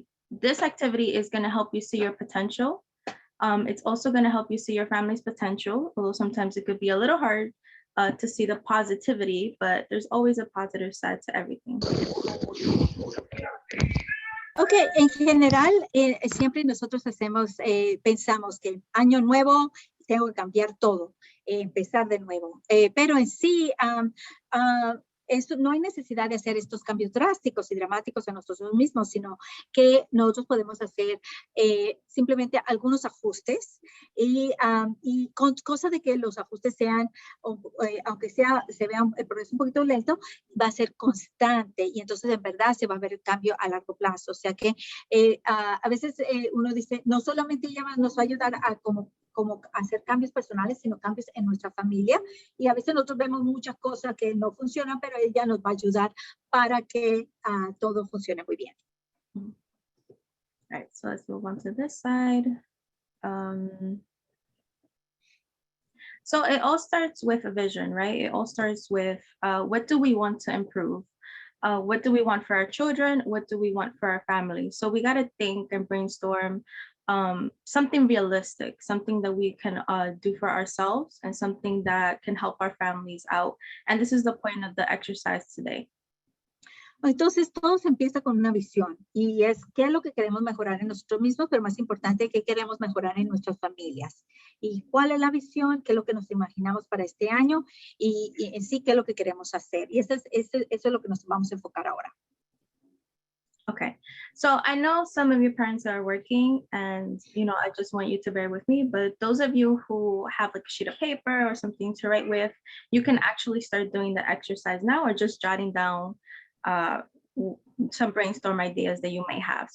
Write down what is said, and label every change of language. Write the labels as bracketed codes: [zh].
[en] This activity is going to help you see your potential. It's also going to help you see your family's potential, although sometimes it could be a little hard to see the positivity, but there's always a positive side to everything. [es] Okay, en general, siempre nosotros pensamos que año nuevo, tengo que cambiar todo, empezar de nuevo. Pero en sí, no hay necesidad de hacer estos cambios drásticos y dramáticos en nosotros mismos, sino que nosotros podemos hacer simplemente algunos ajustes y con cosa de que los ajustes sean, aunque se vea el progreso un poquito lento, va a ser constante y entonces en verdad se va a ver el cambio a largo plazo. O sea que a veces uno dice, no solamente ella nos va a ayudar a como hacer cambios personales, sino cambios en nuestra familia. Y a veces nosotros vemos muchas cosas que no funcionan, pero ella nos va a ayudar para que todo funcione muy bien. [en] All right, so let's move on to this side. So it all starts with a vision, right? It all starts with what do we want to improve? What do we want for our children? What do we want for our family? So we got to think and brainstorm something realistic, something that we can do for ourselves and something that can help our families out. And this is the point of the exercise today. [es] Entonces, todo se empieza con una visión y es qué es lo que queremos mejorar en nosotros mismos, pero más importante, qué queremos mejorar en nuestras familias. Y cuál es la visión, qué es lo que nos imaginamos para este año y en sí, qué es lo que queremos hacer. Y eso es lo que nos vamos a enfocar ahora. [en] Okay, so I know some of your parents are working and, I just want you to bear with me, but those of you who have like a sheet of paper or something to write with, you can actually start doing the exercise now or just jotting down some brainstorm ideas that you may have.